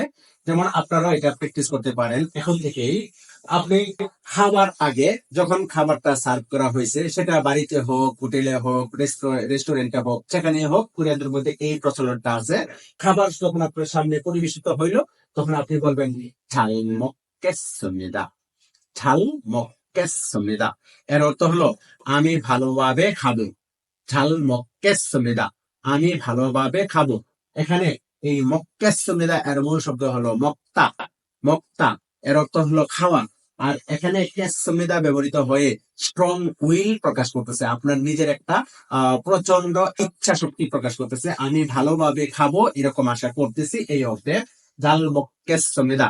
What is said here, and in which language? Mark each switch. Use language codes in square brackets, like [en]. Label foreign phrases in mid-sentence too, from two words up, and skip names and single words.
[bn] যেমন আপনারা এটা প্র্যাকটিস করতে পারেন এখন থেকেই। আপনি খাবার আগে যখন খাবারটা সার্ভ করা হয়েছে, সেটা বাড়িতে হোক, হোটেলে হোক, রেস্টুরেন্টে হোক, যেখানে হোক, কোরিয়ানদের মধ্যে এই প্রচলনটা আছে। খাবার যখন আপনার সামনে পরিবেশিত হইলো, তখন আপনি বলবেন [ko] 잘 먹겠습니다, 잘 먹겠습니다। [bn] এর অর্থ হলো আমি ভালোভাবে খাবো, [ko] 잘 먹겠습니다, [bn] আমি ভালোভাবে খাবো। এখানে এই মক্কেসমিদা এর মূল শব্দ হলো মক্তা, মক্তা এর অর্থ হলো খাওয়া। আর এখানে কেসমিদা ব্যবহৃত হয়ে [en] strong will [bn] প্রকাশ করতেছে, আপনার নিজের একটা প্রচন্ড ইচ্ছা শক্তি প্রকাশ করতেছে, আমি ভালোভাবে খাবো এরকম আশা করতেছি, এই অর্থে [ko] 잘 먹겠습니다.